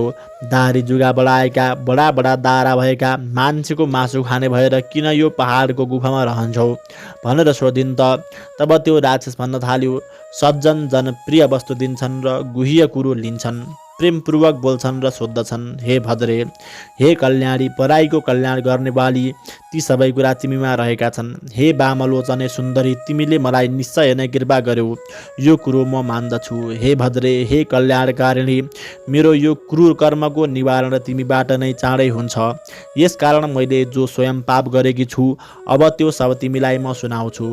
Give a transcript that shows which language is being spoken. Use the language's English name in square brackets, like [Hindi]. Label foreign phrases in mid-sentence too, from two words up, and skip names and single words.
[Nepali] दारी जुगा बढाएका, बडा बडा दारा भएका, मान्छेको मासु खाने भएर किन यो पहाडको गुफामा रहन्छौ भनेर सोधिन् त। तब त्यो राक्षस भन्न थाल्यो, सज्जन जन प्रिय वस्तु दिन्छन् र गुह्य कुरो लिन्छन्। प्रेमपूर्वक बोल्छन् र सोद्धछन्, हे भद्रे, हे कल्याणी, पराईको कल्याण गर्नेवाली, ती सबै कुरा तिमीमा रहेका छन्। हे वामलोचने सुन्दरी, तिमीले मलाई निश्चय नै कृपा गर्यौ, यो कुरो म मान्दछु। हे भद्रे, हे कल्याणकारिणी, मेरो यो क्रूर कर्मको निवारण तिमीबाट नै चाँडै हुन्छ। यसकारण मैले जो स्वयं पाप गरेकी छु, अब त्यो सब तिमीलाई म सुनाउँछु।